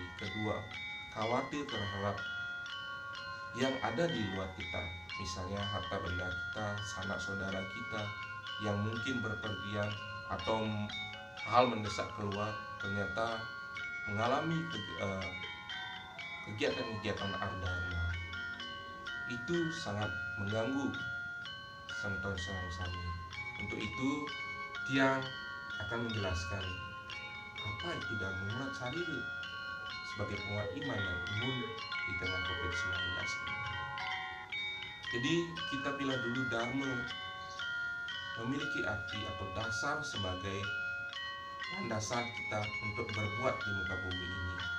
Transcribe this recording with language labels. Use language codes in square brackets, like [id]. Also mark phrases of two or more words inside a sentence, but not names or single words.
[id] Kedua, khawatir terhadap yang ada di luar kita, misalnya harta benda kita, sanak saudara kita yang mungkin berpergian atau hal mendesak keluar, ternyata mengalami kegiatan-kegiatan ardharma. Itu sangat mengganggu [ban] semeton sami. [id] Untuk itu Tiang akan menjelaskan apa itu Dharma Mulat Sarira sebagai penguat iman dan imun di tengah COVID-19 ini. Jadi kita pilih dulu Dharma memiliki arti atau dasar sebagai landasan kita untuk berbuat di muka bumi ini.